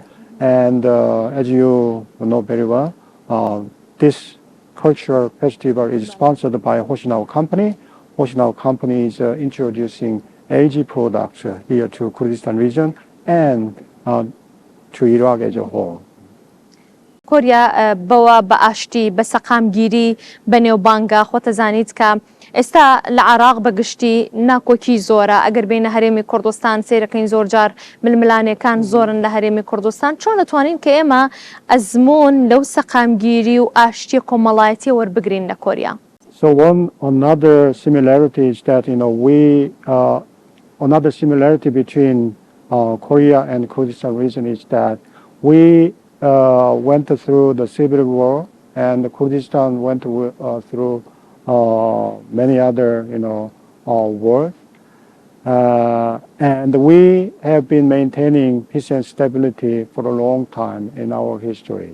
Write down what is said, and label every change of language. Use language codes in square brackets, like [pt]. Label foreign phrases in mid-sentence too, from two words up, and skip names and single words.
[en] And as you know very well, this cultural festival is sponsored by Hoshinao Company. Hoshinao Company is introducing LG products here to Kurdistan region and to Iraq as a whole. [ckb] کۆریا بەوە بە ئاشتی بە سەقامگیری بە نێوبانگە خۆتە زانیت کە ئێستا لە عراق بەگشتی ناکۆکی زۆرە ئەگەر بینە هەرێمی کوردستان سیرەکەین زۆر جار ململانەکان زۆرن لە هەرێمی کوردستان چۆن دەتوانین کە ئێمە ئەزمون لەو سەقامگیری و ئاشتی کۆمەڵایەتی وەربگرین لە کۆریا [en] So another similarity is that another similarity between Korea and Kurdistan region is that we went through the civil war, and Kurdistan went through many other wars, and we have been maintaining peace and stability for a long time in our history.